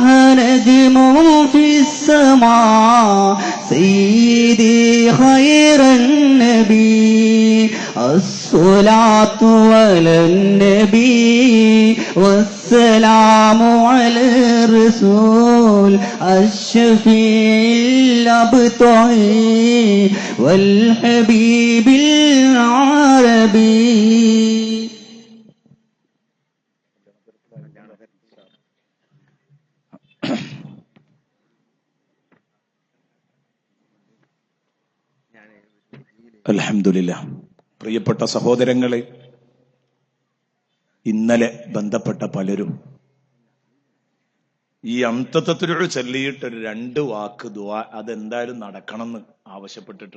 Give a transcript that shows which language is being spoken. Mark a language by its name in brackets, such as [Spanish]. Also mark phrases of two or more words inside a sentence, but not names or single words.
[Arabic] نجم في السماء سيدي خير النبي الصلاة على النبي والسلام على الرسول الشفيع الأبطحي والحبيب العربي [Malayalam] അൽഹംദുലില്ലാ. പ്രിയപ്പെട്ട സഹോദരങ്ങളെ, ഇന്നലെ ബന്ധപ്പെട്ട പലരും ഈ അംതത്വത്തിലൂടെ ചൊല്ലിയിട്ട് ഒരു 2 വാക്ക് ദുആ അതെന്തായാലും നടക്കണമെന്ന് ആവശ്യപ്പെട്ടിട്ടുണ്ട്.